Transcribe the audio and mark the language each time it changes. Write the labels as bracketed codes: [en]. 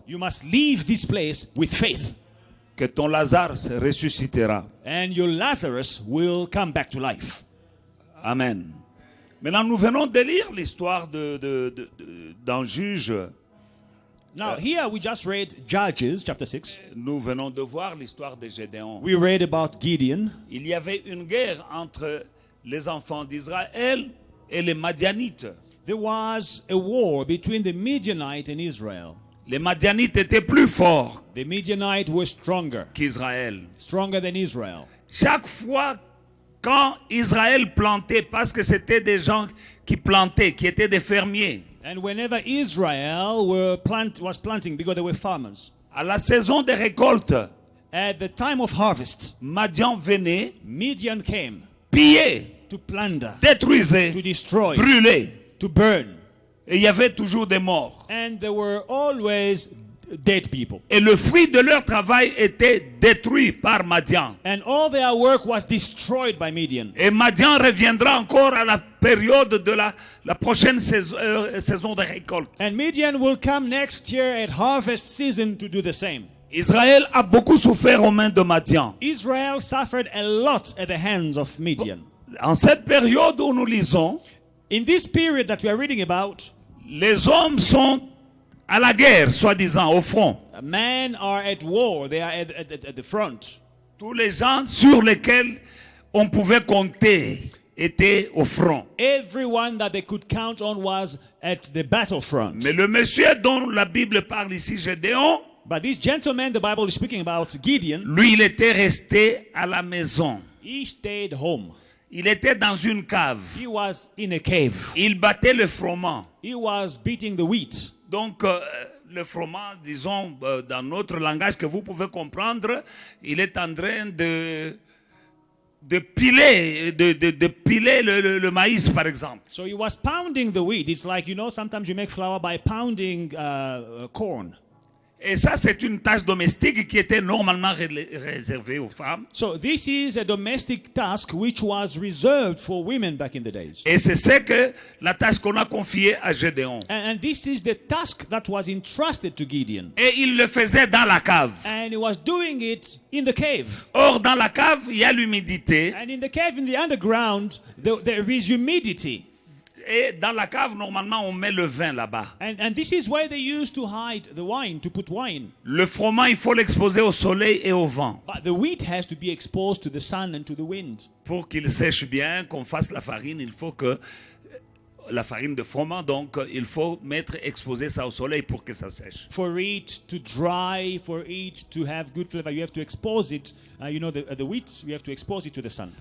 [en] You must leave this place with faith. [fr] Que ton Lazare se ressuscitera. [en] And your Lazarus will come back to life. Amen. [fr] Maintenant, nous venons de lire l'histoire d'un juge. [en] Now, here we just read Judges chapter 6. [fr] Nous venons de voir l'histoire de Gédéon. [en] We read about Gideon. [fr] Il y avait une guerre entre les enfants d'Israël et les Madianites. [en] There was a war between the Midianites and Israel. [fr] Les Madianites étaient plus forts [en] The Midianites were stronger than Israel. [fr] Chaque fois quand Israël plantait, parce que c'était des gens qui plantaient, qui étaient des fermiers. [en] And whenever Israel was planting, because they were farmers, [fr] à la saison des récoltes, [en] at the time of harvest, [fr] Midian venait, [en] Midian came, [fr] pillait, [en] to plunder, [fr] détruisait, [en] to destroy, [fr] brûlait. [en] to burn. [fr] Et il y avait toujours des morts. [en] And there were always dead people. [fr] Et le fruit de leur travail était détruit par Madian. [en] And all their work was destroyed by Midian. [fr] Et Madian reviendra encore à la période de la prochaine saison de récolte. [en] And Midian will come next year at harvest season to do the same. [fr] Israël a beaucoup souffert aux mains de Madian. [en] Israel suffered a lot at the hands of Midian. [fr] En cette période où nous lisons, [en] in this period that we are reading about, [fr] les hommes sont à la guerre, soi-disant, au front. [en] Men are at war. They are at the front. [fr] Tous les gens sur lesquels on pouvait compter étaient au front. [en] Everyone that they could count on was at the battlefront. [fr] Mais le monsieur dont la Bible parle ici, Gédéon, [en] but this gentleman the Bible is speaking about, Gideon, [fr] lui, il était resté à la maison. [en] He stayed home. [fr] Il était dans une cave. [en] He was in a cave. [fr] Il battait le froment. [en] He was beating the wheat. [fr] Donc, le froment, disons, dans notre langage que vous pouvez comprendre, il est en train de piler le maïs, par exemple. [en] So he was pounding the wheat. It's like, sometimes you make flour by pounding corn. [fr] Et ça, c'est une tâche domestique qui était normalement réservée aux femmes. [en] So this is a domestic task which was reserved for women back in the days. [fr] Et c'est que la tâche qu'on a confiée à Gédéon. [en] And this is the task that was entrusted to Gideon. [fr] Et il le faisait dans la cave. [en] And he was doing it in the cave. [fr] Or, dans la cave, il y a l'humidité. [en] And in the cave, in the underground, there is humidity. [fr] Et dans la cave, normalement, on met le vin là-bas. [en] And this is where they used to hide the wine, to put wine. [fr] Le froment, il faut l'exposer au soleil et au vent. [en] But the wheat has to be exposed to the sun and to the wind. [fr] Pour qu'il sèche bien, qu'on fasse la farine, il faut que la farine de froment, donc il faut exposer ça au soleil pour que ça sèche. [en] For it to dry, for it to have good flavor, you have to expose it. The wheat, you have to expose it to the sun.